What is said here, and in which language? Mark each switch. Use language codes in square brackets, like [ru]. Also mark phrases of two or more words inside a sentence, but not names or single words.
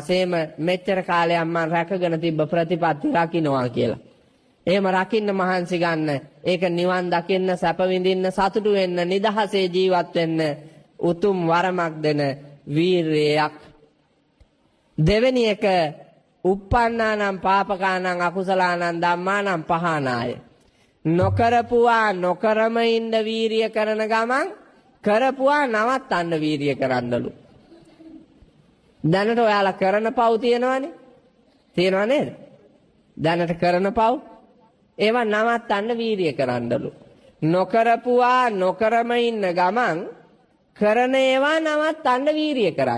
[si] සේම මෙච්චර කාලයක් මං රැකගෙන තිබ්බ ප්‍රතිපත්ති රකින්නවා කියලා. එහෙම රකින්න මහන්සි ගන්න. ඒක නිවන් දකින්න, සැප විඳින්න, සතුටු වෙන්න, නිදහසේ ජීවත් වෙන්න උතුම් වරමක් දෙන වීරයක්. දෙවෙනි එක [pi] uppannānaṁ pāpakānaṁ akusalaanaṁ dhammānaṁ pahānāya. [si] නොකරපුවා නොකරම ඉන්න වීරිය කරන ගමන් කරපුවා නවත්තන්න වීරිය කරන්නලු. දැනට ඔයාලා කරන පව් තියෙනවනේ. තියෙනව නේද? දැනට කරන පව් ඒවා නවත්තන්න වීරිය කරන්නලු. නොකරපුවා නොකරම ඉන්න ගමන් කරන ඒවා නවත්තන්න වීරිය කරන්න.